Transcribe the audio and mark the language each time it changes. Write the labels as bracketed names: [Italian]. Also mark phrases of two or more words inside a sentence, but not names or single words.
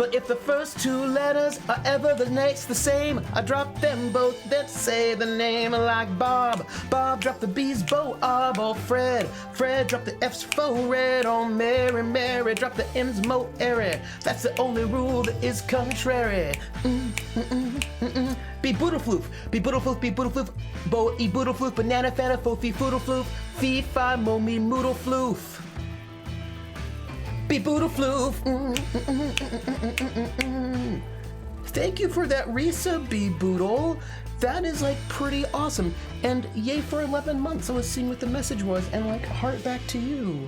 [English] But if the first two letters are ever the next the same, I drop them both, then say the name like Bob. Bob drop the B's, Bo, Ob, or Fred. Fred drop the F's, fo, red, or Mary. Mary drop the M's, mo, airy. That's the only rule that is contrary. Be boodle floof, be boodle floof, be boodle floof. Bo, e boodle floof, banana, fana, fo, fee, foodle floof. Fee, fi, mo, me, moodle floof. Be boodle floof. Thank you for that resub, Be Boodle. That is like pretty awesome. And yay for 11 months. I was seeing what the message was, and like heart back to you.